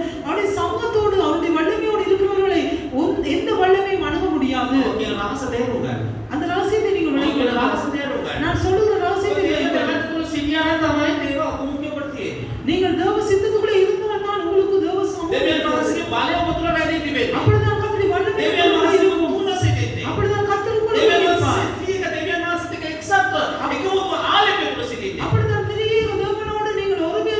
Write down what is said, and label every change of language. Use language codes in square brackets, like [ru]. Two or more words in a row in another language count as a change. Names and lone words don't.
[ta] அவருடைய சமூகத்தோடு அவருடைய வல்லமையோடு இருக்கிறவர்களை எந்த வல்லமையும் அணுக முடியாது. [si] ඔය රහස තේරුම් ගන්න. [ta] அந்த ரகசியத்தை நீங்கள் [si] ඔය [ta] விளங்கிக் கொள்ளலாம். [si] රහස තේරුම් ගන්න. [ta] நான் சொல்லுகிற ரகசியத்தை விளங்கிக் கொள்ளலாம். [si] තුල සිටියානම් තමයි දේව අභිමුඛය ඔබට තියෙන්නේ. [ta] நீங்கள் தேவ சித்தத்துக்குள்ளே இருந்தால்தான் உங்களுக்கு தேவ சமூகம் [si] දෙවියන් [ta] இருக்கிறது. [si] වහන්සේගේ බලය ඔබ තුල වැඩි තිබෙන්නේ. [ta] அப்படிதான் கர்த்தருடைய வல்லமை [si] දෙවියන් [ta] உங்களுக்குள்ளே [si] වහන්සේ [ta] இருக்கும். [si] මුණ සිටින්නේ. [ta] அப்படிதான் கர்த்தருக்குள்ளே [si] දෙවියන් [ta] இருப்பார். [si] වහන්සේ දෙවියන් වහන්සේට එක්සත් එකමුතු ආලේපය තුල සිටින්නේ. [ta] அப்படிதான் திரியேக தேவனோடு நீங்கள் ஒரு